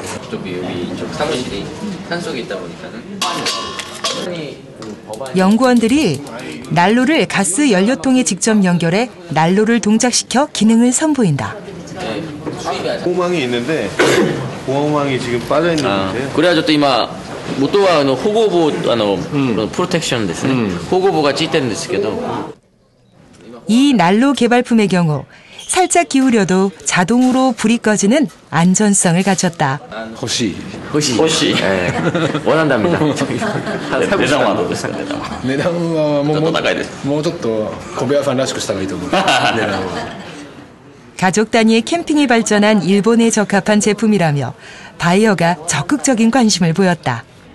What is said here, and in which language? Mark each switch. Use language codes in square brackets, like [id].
[ko] 여기 이쪽 사무실이 산속에 있다 보니까는. 연구원들이 난로를 가스 연료통에 직접 연결해 난로를 동작시켜 기능을 선보인다. 네. 보호망이 있는데 보호망이 지금 빠져 있는 상태예요. [ja] これはちょっと今元は保護棒プロテクションですね。保護棒がついてるんですけど。 [ko] 이 난로 개발품의 경우 살짝 기울여도 자동으로 불이 꺼지는 안전성을 갖췄다. [ja] 欲しい。 [ko] 원한답니다. [ja] 値段はどうですか？値段はもうちょっと小部屋さんらしくした方がいいと思う。値段は。 [ko] 가족 단위의 캠핑이 발전한 일본에 적합한 제품이라며 바이어가 적극적인 관심을 보였다.